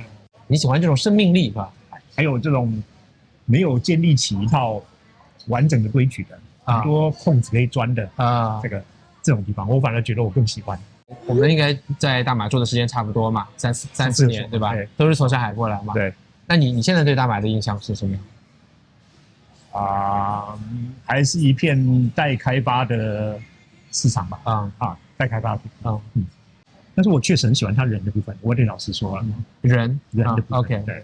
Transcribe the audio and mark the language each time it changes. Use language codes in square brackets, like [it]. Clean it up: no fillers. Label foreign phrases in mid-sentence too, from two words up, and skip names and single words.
[zh] 你喜歡這種生命力吧？還有這種沒有建立起一套完整的規矩的很多空子可以鑽的這種地方，我反而覺得我更喜歡。我們應該在大馬住的時間差不多嘛，3、4年對吧？都是從上海過來嘛。对。那你現在對大馬的印象是什麼樣？還是一片待開發的市場吧。待開發的地方。但是我確實很喜歡他人的部分，我得老實說人的部分。 OK。對。